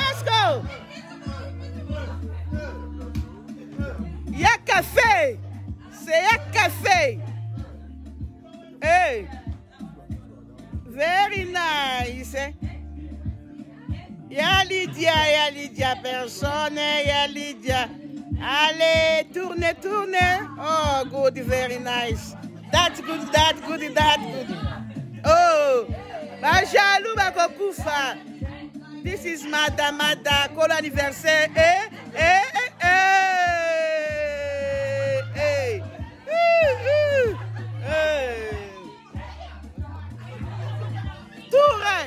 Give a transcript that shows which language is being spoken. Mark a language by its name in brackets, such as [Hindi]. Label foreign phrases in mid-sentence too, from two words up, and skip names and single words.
[French] Y'a café. C'est y'a café. Hey. [English] Very nice. [French] Y'a Lydia, personne, y'a Lydia. Allez, tournez. [English] Oh, good, very nice. That's good. [Lingala] Oh, ba jaloux, ba kokufa. [English] This is Mada, call anniversaire. Touré.